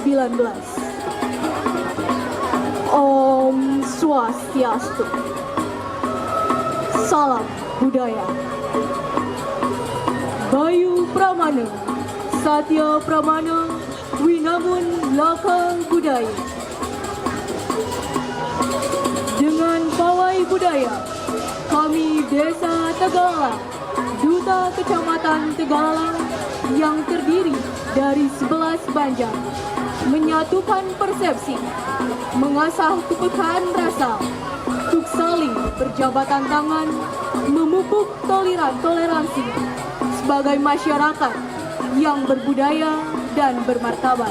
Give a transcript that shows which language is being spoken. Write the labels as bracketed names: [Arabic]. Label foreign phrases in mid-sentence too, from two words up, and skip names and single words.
[Balinese] Om Swastiastu. [Indonesian] Salam budaya. Bayu Pramana, Satya Pramana, Winabun Lokal Budaya. Dengan pawai budaya, kami Desa Tegalang, Duta Kecamatan Tegalang yang terdiri dari 11 banjar, menyatukan persepsi, mengasah kepekaan rasa, untuk saling berjabatan tangan, memupuk toleransi sebagai masyarakat yang berbudaya dan bermartabat.